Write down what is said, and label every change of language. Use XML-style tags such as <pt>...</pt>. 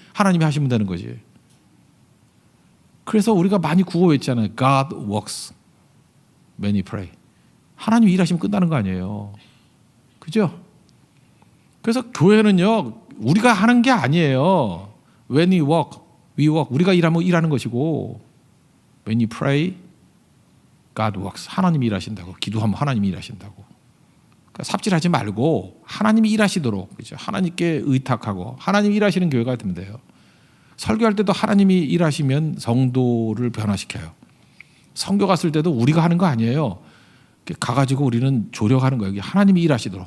<ko>하나님이 하시면 되는 거지. 그래서 우리가 많이 구호 외치잖아요.</ko> <en>God works when we pray.</en> <ko>하나님 일하시면 끝나는 거 아니에요. 그죠? 그래서 교회는요, 우리가 하는 게 아니에요.</ko> <en>When we work, we work.</en> <ko>우리가 일하면 일하는 것이고,</ko> <en>when you pray, God works.</en> <ko>하나님이 일하신다고. 기도하면 하나님이 일하신다고. 그러니까 삽질하지 말고 하나님이 일하시도록, 그렇죠? 하나님께 의탁하고 하나님이 일하시는 교회가 되면 돼요. 설교할 때도 하나님이 일하시면 성도를 변화시켜요. 선교 갔을 때도 우리가 하는 거 아니에요. 가가지고 우리는 조력하는 거예요. 하나님이 일하시도록.</ko>